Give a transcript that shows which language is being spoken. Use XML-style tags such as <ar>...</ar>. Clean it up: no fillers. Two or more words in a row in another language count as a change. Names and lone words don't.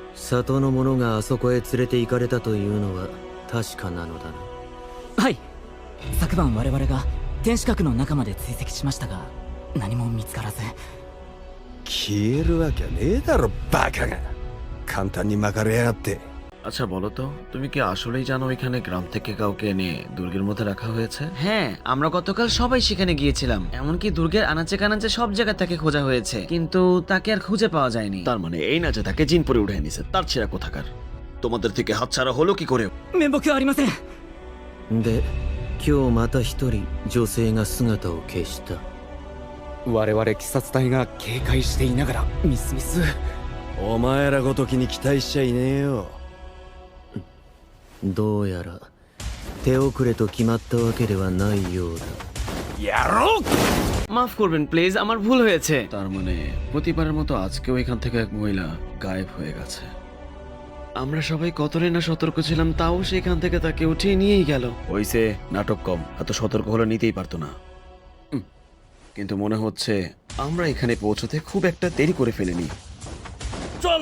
<ja>里の者があそこへ連れて行かれたというのは確かなのだな。はい。昨晩我々が天守閣の中まで追跡しましたが何も見つからず。消えるわけねえだろバカが。簡単に巻かれやがって。</ja> <bn>আচ্ছা বলো তো, তুমি কি আসলেই জানো এখানে গ্রাম থেকে কাউকে এনে দুর্গের মধ্যে রাখা হয়েছে? হ্যাঁ, আমরা গতকাল সবাই সেখানে গিয়েছিলাম। এমনকি দুর্গের আনাচে কানাচে সব জায়গা তাকে খোঁজা হয়েছে, কিন্তু তাকে আর খুঁজে পাওয়া যায়নি। তার মানে এই না যে তাকে জিন পরে উঠে নিছে, তার ছেঁড়া কোথাকার। তোমাদের থেকে হাতছাড়া হলো কি করে?</bn> <ja>面目はありません。で、今日また一人女性が姿を消した。我々鬼殺隊が警戒していながらミスミス。お前らごときに期待しちゃいねえよ。どうやら手遅れと決まったわけではないようだ。やろう。</ja> <bn>মাফ করবেন প্লিজ, আমার ভুল হয়েছে। তার মানে প্রতিবারের মতো আজকেও এখান থেকে এক মহিলা গায়েব হয়ে গেছে। আমরা সবাই কতই না সতর্ক ছিলাম, তাও সেখান থেকে তাকে উঠিয়ে নিয়েই গেল। হইছে, নাটক কম, এত সতর্ক হলে নিতেই পারতো না। কিন্তু মনে হচ্ছে আমরা এখানে পৌঁছতে খুব একটা দেরি করে ফেলিনি।</bn>